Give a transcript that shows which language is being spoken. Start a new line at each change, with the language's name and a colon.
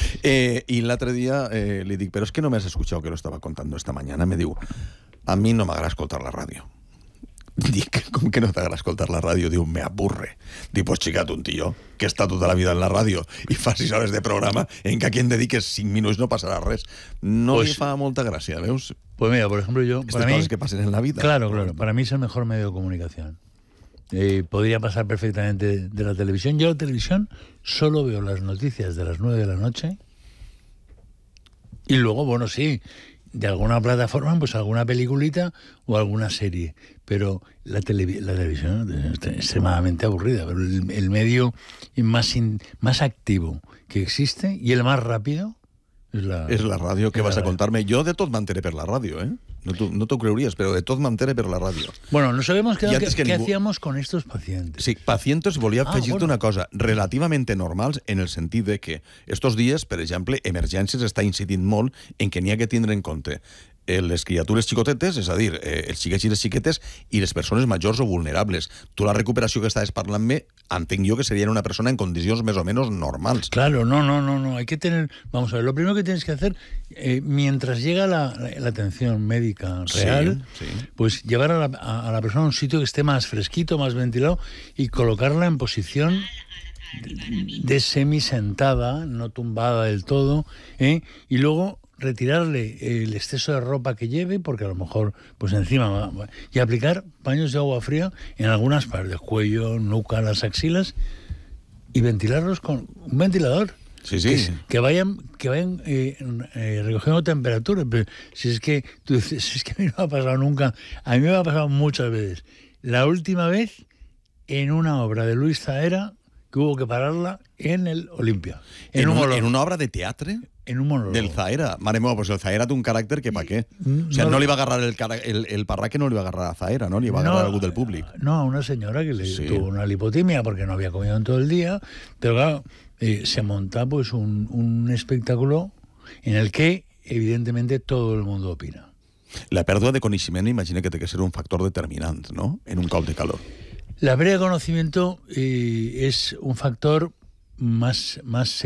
Catalan: I l'altre dia li dic, però és que
Spanish: no m'has escuchado que lo estaba contando esta mañana.
Catalan: Me diu, a mi no m'agrada escoltar la ràdio. Dic, com que no t'agrada escoltar la ràdio? Diu,
Spanish: me aburre.
Catalan: Dic, pues xica, un tío que està tota la vida en la ràdio i fa 6 hores de programa en què a qui em dediques 5 minuts no passarà res. No pues, li fa molta gràcia, veus?
Spanish: Pues mira, por ejemplo, yo... Estas cosas que passen en la vida. Claro, claro. Para mí es el mejor medio de comunicación. Podría pasar perfectamente de la televisión. Yo la televisión solo veo las noticias de las 9 de la noche y luego, bueno, sí... De alguna plataforma, pues alguna peliculita o alguna serie. Pero la televisión es extremadamente aburrida. Pero el medio más activo que existe y el más rápido es la radio. ¿Qué vas a contarme? Yo
Catalan: de tot m'enteré per la radio,
Spanish: ¿eh?
Catalan: No t'ho creuries, però de tot m'enteré per la ràdio.
Spanish: Bueno, no sabemos què hacíamos con estos pacientes.
Catalan: Sí, pacientes, volia afegir-te una cosa, relativamente normals en el sentit de que estos dies, per exemple, emergències està incidint molt en que n'hi ha que tindre en compte les criatures xicotetes, és a dir, els xiquets i les xiquetes, i les persones majors o vulnerables. Tu la recuperació que estaves parlant-me, entenc jo que seria una persona en condicions més o menys normals.
Spanish: Claro, no, hay que tener... Vamos a ver, lo primero que tienes que hacer, mientras llega la atención médica real, pues llevar a la persona a un sitio que esté más fresquito, más ventilado, y colocarla en posición de semisentada, no tumbada del todo, y luego... retirarle el exceso de ropa que lleve, porque a lo mejor, pues encima, y aplicar paños de agua fría en algunas partes, cuello, nuca, las axilas, y ventilarlos con un ventilador. Sí, sí. Que vayan recogiendo temperaturas. Pero si es que tú dices, si es que a mí no me ha pasado nunca, a mí me ha pasado muchas veces. La última vez, en una obra de Luis Zahera, que hubo que pararla en el Olimpia. ¿En una obra de teatro? En un monólogo. Del Zahera.
Catalan: Mare meva, pues el Zahera té un caràcter que pa' què. O sea, no li va agarrar el parraque, no li va agarrar a Zahera, no? Li va agarrar algú del públic. No, a una senyora que li tuvo una lipotímia perquè no havia comido en tot el dia. Però, clar,
Spanish: se monta pues un espectáculo en el que, evidentemente, todo el mundo opina.
Catalan: La pèrdua de coneixement, imagina que té que ser un factor determinant, no?, en un cop de calor. La pèrdua de coneixement és un factor més seriós.